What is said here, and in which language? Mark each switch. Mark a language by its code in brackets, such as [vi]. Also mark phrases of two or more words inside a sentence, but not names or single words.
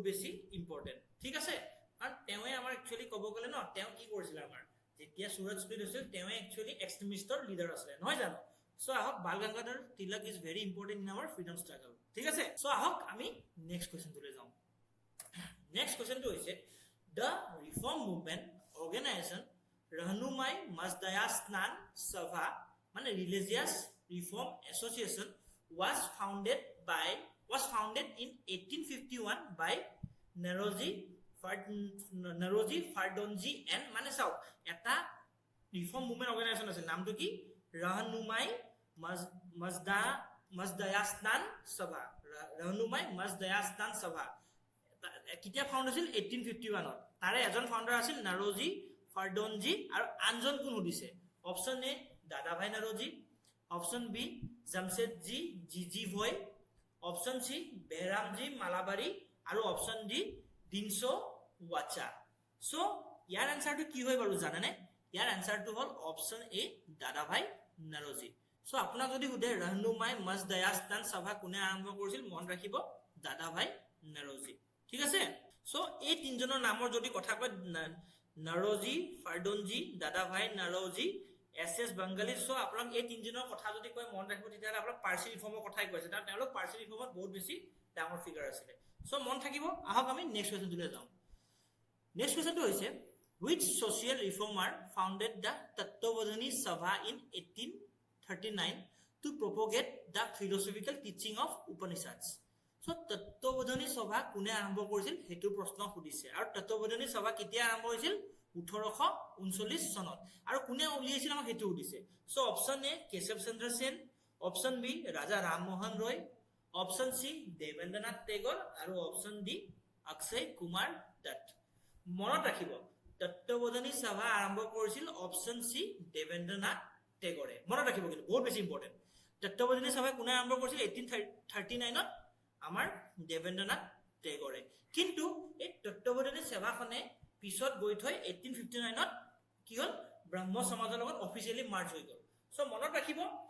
[as] বেছি ইম্পৰ্টেন্ট ঠিক আছে আৰু তেওঁৱে আমাৰ একচুয়ালি ক'ব গ'লে ন তেওঁ কি কৰিছিল আমাৰ যেতিয়া সুৰজ স্প্লিট হৈছিল তেওঁ একচুয়ালি এক্সট্ৰিমিষ্টৰ লিডাৰ আছিলে নহয় জানো সো আহক বাল গংগাধৰ তিলক [en] is very important in our freedom struggle [as] ঠিক আছে সো আহক আমি নেক্সট কুৱেশ্যনটোলৈ যাওঁ নেক্সট কুৱেশ্যনটো হৈছে [en] the reform movement organisation [as] रहनुमाई मजदयास्नान सभा माने रिलीजियस रिफॉर्म एसोसिएशन [en] was founded in 1851 by Naroji [as] Fardonji and माने साउ एटा [en] reform movement organisation [as] আছে নামটো কি रहनुमाई मजदयास्नान सभा रहनुमाई मजदयास्नान सभा কিতিয়া ফাউন্ড হৈছিল 1851 ত তাৰে এজন ফাউন্ডাৰ আছিল নাৰোজি ফাৰ্ডনজি আৰু আনজন কোন हुदिছে অপচন এ দাদাভাই নাৰোজি অপচন বি জামশেদজি জিজি ভয় অপচন সি বেহৰামজি মালাবাৰী আৰু অপচন ডি দিনসো ওয়াচা সো ইয়াৰ আনসাৰটো কি হয় বাৰু জানেনে ইয়াৰ আনসাৰটো হল অপচন এ দাদাভাই নাৰোজি সো আপোনাক যদি হুদে रहनुमाई मजदयास्तान सभा কোনে আৰম্ভ কৰিছিল মন ৰাখিব দাদাভাই নাৰোজি ঠিক আছে সো এই তিনজনৰ নামৰ যদি কথা কয় নাৰোজি ফাৰ্ডনজি দাদাভাই নাৰোজি এসএস বাঙালী সো আপোনাক এই তিনজনৰ কথা যদি কয় মন ৰাখিব তেতিয়া আপোনাক পাৰ্চি ৰিফৰ্মৰ কথাই কৈছে তাৰ তেওঁলোক পাৰ্চি ৰিফৰ্মত বহুত বেছি ডাঙৰ ফিগাৰ আছিল সো মন থাকিব আহক আমি নেক্সট কুৱেশ্যনটোলৈ যাওঁ নেক্সট কুৱেশ্যনটো হৈছে [en] which social reformer founded the Tattvabodhani Sabha in 1839 to propagate the philosophical teaching of Upanishads [as] সো তত্ত্ববোধনী সভা কোনে আৰম্ভ কৰিছিল হেতু প্ৰশ্ন সুধিছে আৰু তত্ত্ববোধনী সভা কেতিয়া আৰম্ভ হৈছিল 1839 চনত আৰু কোনে উলিয়াইছিল আমাক হেতু সুধিছে সো অপচন এ কেশৱ চন্দ্ৰ সেন অপচন বি ৰাজা ৰামমোহন ৰয় অপচন সি দেবেন্দ্ৰনাথ টেগৰ আৰু অপচন ডি অক্ষয় কুমাৰ দত্ত মনত ৰাখিব তত্ত্ববোধনী সভা আৰম্ভ কৰিছিল অপচন সি দেবেন্দ্ৰনাথ টেগৰে মনত ৰাখিব কিন্তু বহুত বেছি ইম্পৰ্টেন্ট তত্ত্ববোধনী সভা কোনে আৰম্ভ কৰিছিল 1839 ত আমাৰ দেবেন্দ্ৰনাথ টেগৰে কিন্তু এই তত্ত্ববোধনী সভাখনে পিছত গৈ থৈ 1859 ত কি হল ব্ৰহ্ম সমাজৰ লগত [en] officially merge [as] হৈ গল সো মনত ৰাখিব